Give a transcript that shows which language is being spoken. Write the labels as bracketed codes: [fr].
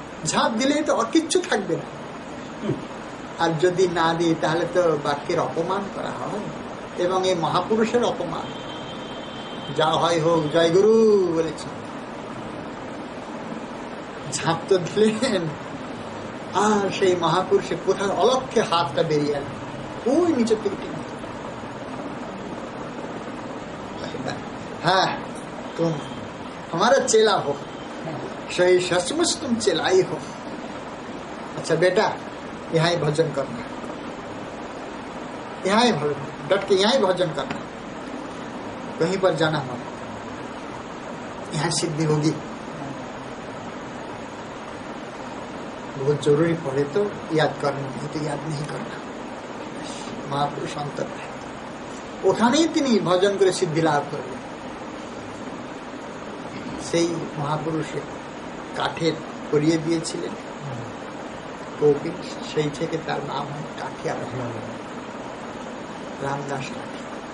[bn] ঝাঁপ দিলেই তো কিচ্ছু থাকবে না। আর যদি না দিই তাহলে তো বাক্যের অপমান করা হয়, এবং এই মহাপুরুষের অপমান। যা হয় হোক, জয় গুরু বলেছেন। ঝাঁপ তো দিলেন, আর সেই মহাপুরুষে কোথায় অলক্ষে হাতটা বেরিয়ে এল, ওই নিচের থেকে ঠিক। [hi] हाँ तुम हमारा चेला हो, सही सचमुच तुम चेला ही हो। अच्छा बेटा, यहाँ ही भजन करना, यहाँ ही डट के यहाँ ही भजन करना, कहीं पर जाना मत, यहाँ सिद्धि होगी। बहुत जरूरी पड़े तो याद करना, नहीं तो याद नहीं करना। महापुरुष अंतर है, [bn] ওখানেই তিনি ভজন করে সিদ্ধি লাভ করবেন। সেই মহাপুরুষে কাঠের করিয়ে দিয়েছিলেন কৌপিক, সেই থেকে তার নাম হয় কাঠিয়া রামদাস কাঠিয়া।